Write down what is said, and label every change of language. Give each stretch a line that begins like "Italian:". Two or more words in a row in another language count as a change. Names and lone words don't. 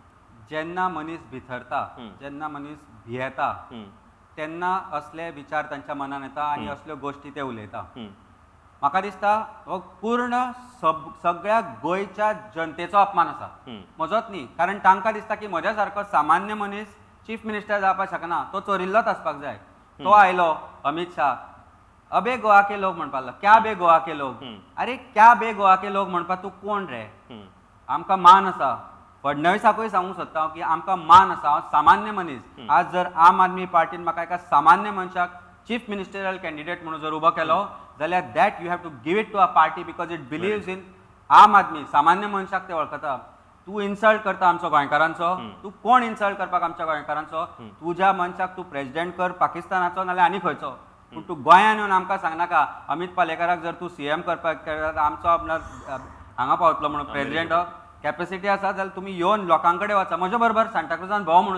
Konkani: जेन्ना मनीस भितरता जेन्ना मनीस भियेता तेन्ना असले विचार तांच्या मनान येता आनी असल्यो गोश्टी ते उलयता म्हाका दिसता हो पूर्ण सगळ्या गोंयच्या जनतेचो अपमान आसा म्हजोच न्ही कारण तांकां दिसता की म्हज्या सारको सामान्य मनीस
English: chief minister
Konkani: जावपाक शकना तो चोरिल्लोच आसपाक जाय तो आयलो अमित शाह
Hindi: अबे गोवा के लोग
Konkani: म्हणपाक लागलो
Hindi: क्या बे गोवा के लोग अरे क्या बे गोवा के लोग
Konkani: म्हणपाक तूं कोण रे आमकां मान आसा फडणवीसाकूय सांगूंक सोदता हांव की आमकां मान आसा हांव सामान्य मनीस आज जर आम आदमी पार्टीन म्हाका एका सामान्य मनशाक
English: chief ministerial candidate
Konkani: म्हणून जर उबो केलो जाल्यार
English: that you have to give it to a party because it believes in
Konkani: आम आदमी सामान्य मनशाक ते वळखता तूं इन्सल्ट करता आमचो गोंयकारांचो तूं कोण इन्सल्ट करपाक आमच्या गोंयकारांचो तुज्या मनशाक तूं प्रेसिडेंट कर पाकिस्तानाचो नाल्यार आनी खंयचो पूण तूं गोंयान येवन आमकां सांगनाका अमित पालेकराक जर तूं सीएम करपाक केल्यार आमचो आपणाक हांगा पावतलो म्हणून
English: president capacity
Konkani: आसा जाल्यार तुमी येवन लोकां कडेन वचा म्हज्या बरोबर सांताक्रुजान भोंव म्हणून